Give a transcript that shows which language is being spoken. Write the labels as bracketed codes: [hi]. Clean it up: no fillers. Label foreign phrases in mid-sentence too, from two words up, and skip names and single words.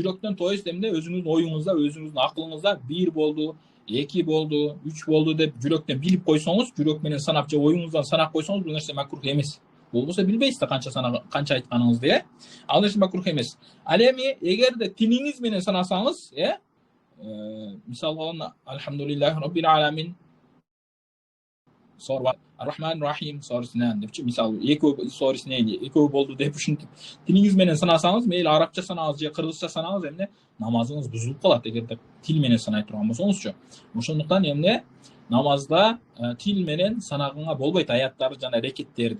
[ky] Жүрөктөн [ru] то есть [ky] эмне өзүңүздүн оюңузда, өзүңүздүн акылыңызда 1 болду, 2 болду, 3 болду деп жүрөктөн билип койсоңуз, жүрөк менен санап же оюңуздан санап койсоңуз, бул нерсе макрух эмес. Болбосо билбейсиз да канча айтканыңызды, ал нерсе макрух эмес. Ал эми эгерде тилиңиз менен санасаңыз, мисалы [ar] الحمد لله رب العالمين, [ky] сор Ar-Rahman Rahim sorisinden депчи, мисалы экөө сорисинен экөө болду деп ушинтип тилиңиз менен санасаңыз, мейли арабча санаңыз же кыргызча санаңыз, эмне намазыңыз бузулуп калат эгерде тил менен санай турган болсоңузчу. Ошондуктан эмне намазда тил менен санаганга болбойт аяттарды жана рекеттерди.